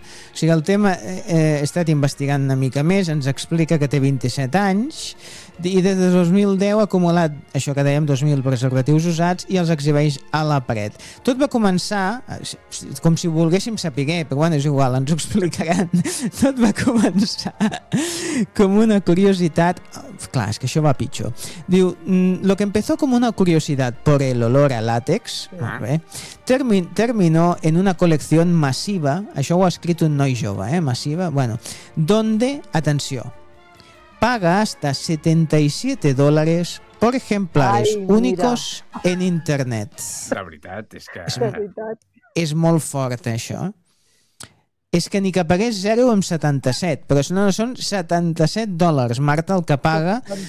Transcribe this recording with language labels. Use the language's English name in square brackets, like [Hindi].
[Catalan] O sigui, el tema, he estat investigant una mica més, ens explica que té 27 anys i des de 2010 ha acumulat, això que dèiem, 2.000 preservatius usats i els exhibeix a la paret. Tot va començar, com si volguéssim saber, però bueno, és igual, ens ho explicaran. Tot va començar com una curiositat. Clar, és que això va pitjor. Diu, [Spanish] lo que empezó como una curiosidad por el olor a látex, terminó en una colección masiva, [Catalan] això ho ha escrit un noi jove, masiva, bueno, donde, atenció, [Spanish] paga hasta $77 por ejemplares únicos en internet. [Catalan] La veritat és que... És molt fort, això. És que ni que pagués 0,77, però no, són $77, Marta, el que paga.